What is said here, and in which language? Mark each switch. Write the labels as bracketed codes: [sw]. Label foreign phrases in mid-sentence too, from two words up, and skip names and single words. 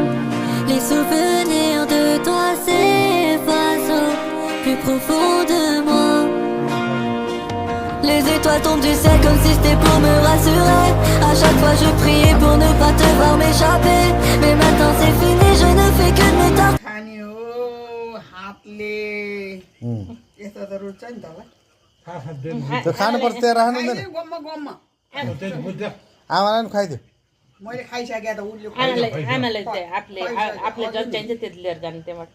[fr] Les souvenirs de toi s'effacent au plus profond de moi. Les étoiles tombent du ciel comme si c'était pour me rassurer. À chaque fois je priais pour ne pas te voir m'échapper. Mais maintenant c'est fini, je ne fais que me torturer. [ne] खाने हो हातले यस्तो त रुच्छ नि त होला त्यो खानुपर्छ त्यहाँ राख्नु हुँदैन खाइदियो गम्म गम्म आमालाई पनि खुवाइदियो मैले खाइसकेँ त उसले आमाले चाहिँ आफूले जति चाहिन्छ त्यति लिएर जानु त्यहाँबाट